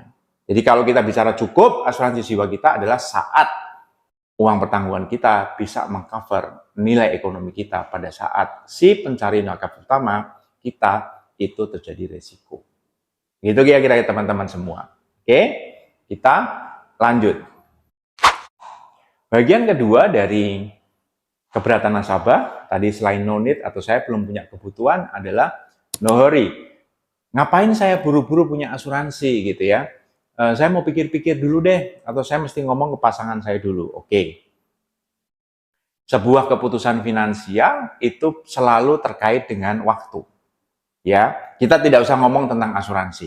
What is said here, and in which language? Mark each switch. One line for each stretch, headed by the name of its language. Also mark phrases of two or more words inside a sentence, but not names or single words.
Indonesian: Jadi kalau kita bicara cukup, asuransi jiwa kita adalah saat uang pertanggungan kita bisa mengcover nilai ekonomi kita pada saat si pencari nafkah utama kita itu terjadi resiko. Gitu kira-kira teman-teman semua. Oke, kita lanjut. Bagian kedua dari keberatan nasabah, tadi selain
English: no need
Indonesian: atau saya belum punya kebutuhan adalah
English: no hurry.
Indonesian: Ngapain saya buru-buru punya asuransi gitu ya? Saya mau pikir-pikir dulu deh, atau saya mesti ngomong ke pasangan saya dulu. Oke. Sebuah keputusan finansial itu selalu terkait dengan waktu. Ya, kita tidak usah ngomong tentang asuransi.